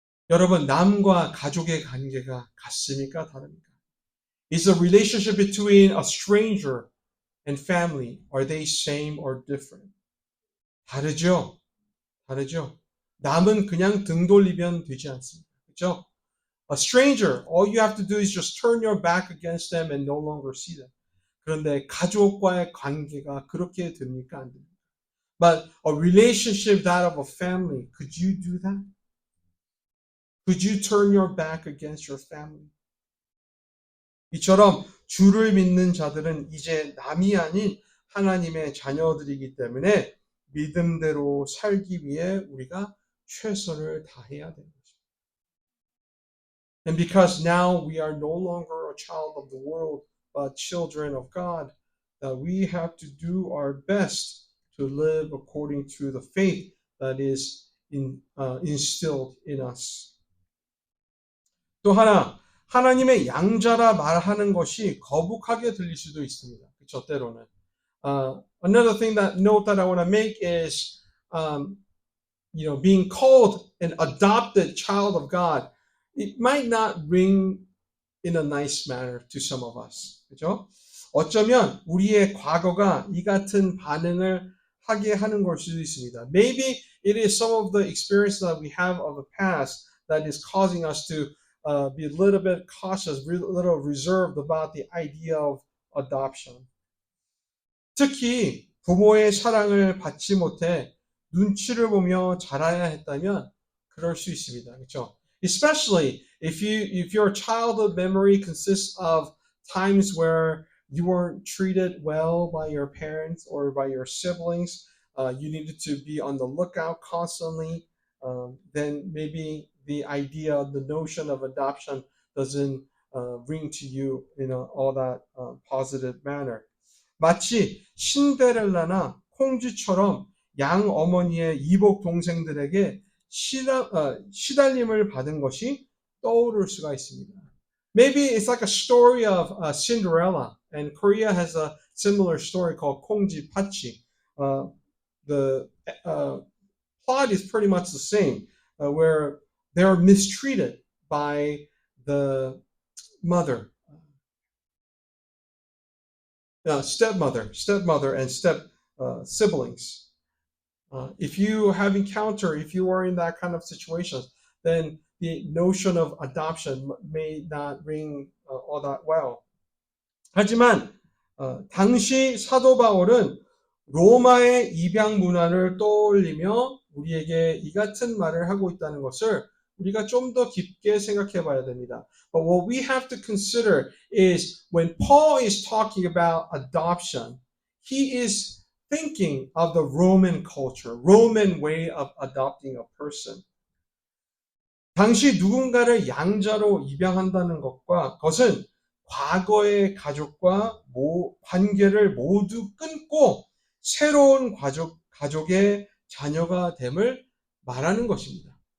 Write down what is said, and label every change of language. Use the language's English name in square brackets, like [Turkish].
[Korean] 여러분, 남과 가족의 관계가 같습니까? 다릅니까? [English] Is the relationship between a stranger and family, are they same or different? [Korean] 다르죠? 다르죠? 남은 그냥 등 돌리면 되지 않습니다. 그렇죠? [English] A stranger, all you have to do is just turn your back against them and no longer see them. [Korean] 그런데 가족과의 관계가 그렇게 됩니까? 안 됩니까? [English] But a relationship, that of a family, could you do that? Could you turn your back against your family? [Korean] 이처럼 주를 믿는 자들은 이제 남이 아닌 하나님의 자녀들이기 때문에 믿음대로 살기 위해 우리가 최선을 다해야 되는 것입니다. [English] And because now we are no longer a child of the world, but children of God, that we have to do our best to live according to the faith that is instilled in us. [Korean] 또 하나, 하나님의 양자라 말하는 것이 거북하게 들릴 수도 있습니다. 그렇죠, 때로는. [English] Another thing that note that I want to make is, being called an adopted child of God. It might not ring in a nice manner to some of us. [Korean] 그렇죠? 어쩌면 우리의 과거가 이 같은 반응을 하게 하는 걸 수도 있습니다. Maybe it is some of the experience that we have of the past that is causing us to be a little bit cautious, a little reserved about the idea of adoption. 특히 부모의 사랑을 받지 못해 눈치를 보며 자라야 했다면 그럴 수 있습니다. 그렇죠? [English] Especially if your childhood memory consists of times where you weren't treated well by your parents or by your siblings, you needed to be on the lookout constantly, then maybe the idea, the notion of adoption doesn't ring to you in all that positive manner. [Korean] 마치 신데렐라나 콩쥐처럼 양 어머니의 이복 동생들에게 시달림을 받은 것이 떠오를 수가 있습니다. [English] Maybe it's like a story of Cinderella, and Korea has a similar story called 콩쥐 파치. The plot is pretty much the same, where they're mistreated by the mother. Stepmother and step siblings. If you are in that kind of situation, then the notion of adoption may not ring all that well. [Korean] 하지만 당시 사도 바울은 로마의 입양 문화를 떠올리며 우리에게 이 같은 말을 하고 있다는 것을 우리가 좀 더 깊게 생각해 봐야 됩니다. [English] But what we have to consider is when Paul is talking about adoption, he is thinking of the Roman culture, Roman way of adopting a person. [Korean] 당시 누군가를 양자로 입양한다는 것은 과거의 가족과 관계를 모두 끊고 새로운 가족의 자녀가 됨을 말하는 것입니다.